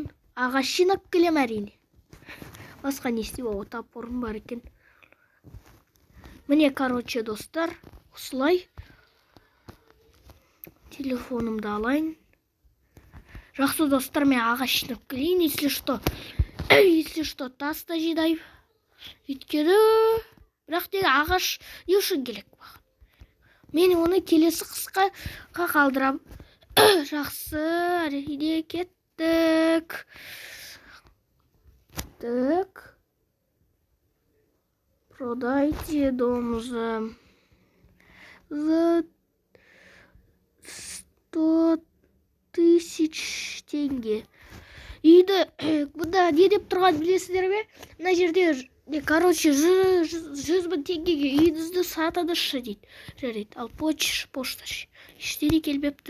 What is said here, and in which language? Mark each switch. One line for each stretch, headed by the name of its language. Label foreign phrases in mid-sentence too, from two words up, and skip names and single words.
Kazakh: Ағаш жинап келем әрине. Басқа не істеп, топорым бар екен. Міне короче достар, осылай. Телефонымды алайын. Жақсы достар, мен ағаш жинап келейін.
Russian: Если что,
Kazakh: тас та жинайын. Өйткені бірақ те ағаш не үшін керек баған. Мен оны келесі қысқа қалдырам. Жақсы, әрине кеттік.
Russian: Продайте дом за 100 тысяч теңге.
Kazakh: Үйді бұнда не деп тұрған білесіздер ме? Мына жерде короче 100.000 теңгеге үйіңізді сатыңызшы дейді. Жарайды, ал почта ештеңе келмепті.